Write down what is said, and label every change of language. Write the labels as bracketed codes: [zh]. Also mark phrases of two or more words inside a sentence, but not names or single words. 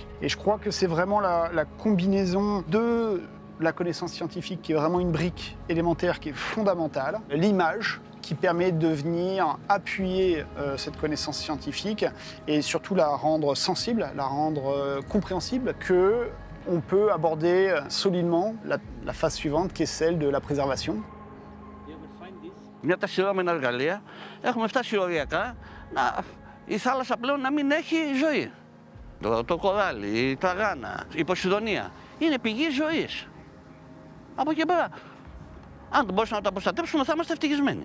[fr] Et je crois que c'est vraiment la combinaison de la connaissance scientifique qui est vraiment une brique élémentaire qui est fondamentale, l'image qui permet de venir appuyer cette connaissance scientifique et surtout la rendre sensible, la rendre compréhensible, qu'on peut aborder solidement la phase suivante qui est celle de la préservation. [el] Μια τα σειρώμενα εργαλεία, έχουμε φτάσει οριακά η θάλασσα πλέον να μην έχει ζωή. Το κοράλι, η τραγάνα, η Ποσειδονία είναι πηγή ζωής. Από εκεί πέρα, αν μπορούσαμε να τα προστατεύσουμε, θα είμαστε ευτυχισμένοι.